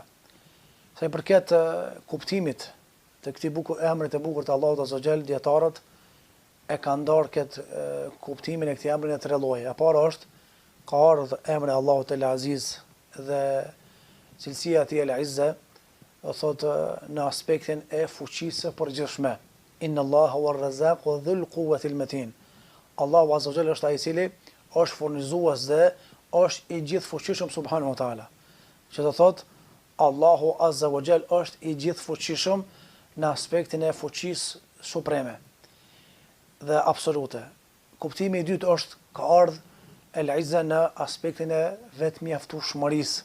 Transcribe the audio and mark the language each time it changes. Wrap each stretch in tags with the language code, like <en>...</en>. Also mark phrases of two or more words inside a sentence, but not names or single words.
<sq>Sa I përket kuptimit të këtij emrit të bukur të Allahut</sq> <ar>عز وجل,</ar> <sq>dietarët e kanë ndarë këtë kuptimin e këtij emri në 3 lloje. E para është ka ardhur emri Allahut El Aziz dhe cilësia e tij El Izza, thotë në aspektin e fuqisë së përgjithshme.</sq> <ar>إن الله هو الرزاق ذو القوة المتين.</ar> <sq>Allahu</sq> <ar>عز وجل</ar> <sq>është ai I cili është furnizues dhe është I gjithfuqishëm</sq> <ar>سبحانه وتعالى.</ar> <sq>Që do thotë Allahu</sq> <ar>عز وجل</ar> <sq>është I gjithfuqishëm në aspektin e fuqisë supreme dhe absolute. Kuptimi I dytë është ka ardhur El Izza në aspektin e vetmjaftueshmërisë.</sq>